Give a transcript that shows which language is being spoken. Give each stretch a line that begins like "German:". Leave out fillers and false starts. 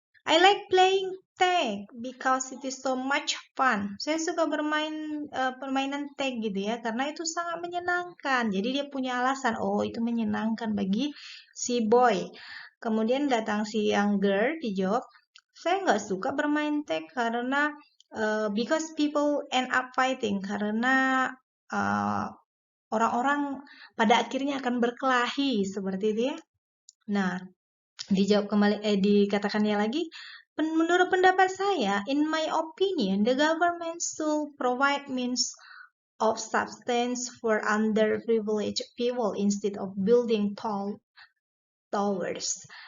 English: I like playing tag because it is so much fun.
Indonesian: Saya suka bermain permainan tag gitu ya, karena itu sangat menyenangkan. Jadi dia punya alasan, oh itu menyenangkan bagi si boy. Kemudian datang si young girl, dijawab, saya nggak suka bermain tag karena
English: because people end up fighting,
Indonesian: karena orang-orang pada akhirnya akan berkelahi seperti itu ya. Nah, dijawab kembali, dikatakannya lagi, menurut pendapat saya,
English: in my opinion, the government should provide means of substance for underprivileged people instead of building tall towers.